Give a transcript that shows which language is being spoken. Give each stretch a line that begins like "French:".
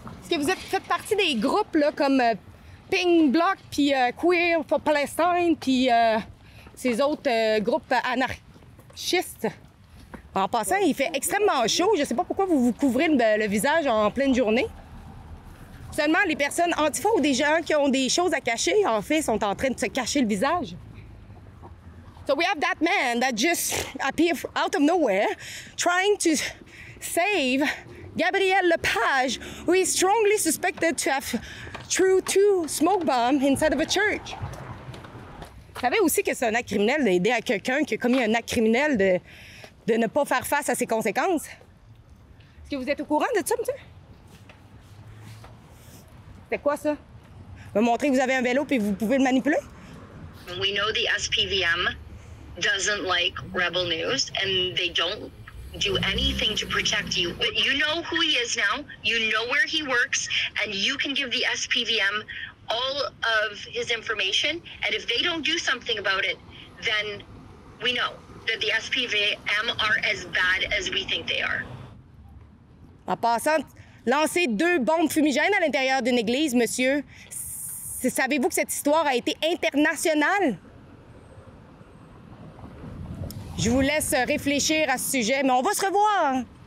French: Est-ce que vous faites partie des groupes là, comme Pink Bloc, puis Queer for Palestine, puis ces autres groupes anarchistes? En passant, il fait extrêmement chaud. Je ne sais pas pourquoi vous vous couvrez le visage en pleine journée. Seulement, les personnes antifa ou des gens qui ont des choses à cacher, en fait, sont en train de se cacher le visage.
English: So we have that man that just appeared out of nowhere, trying to save Gabriel Lepage, who is strongly suspected to have threw 2 smoke bombs inside of a church.
French: Vous savez aussi que c'est un acte criminel d'aider à quelqu'un qui a commis un acte criminel de ne pas faire face à ses conséquences. Est-ce que vous êtes au courant de ça, monsieur? C'est quoi ça? Me montrer que vous avez un vélo et vous pouvez le manipuler?
English: We know the SPVM doesn't like Rebel News and they don't do anything to protect you. But you know who he is now, you know where he works, and you can give the SPVM all of his information, and if they don't do something about it, then we know that the SPVM are as bad as we think they are.
French: En passant, lancer 2 bombes fumigènes à l'intérieur d'une église, monsieur, savez-vous que cette histoire a été internationale? Je vous laisse réfléchir à ce sujet, mais on va se revoir.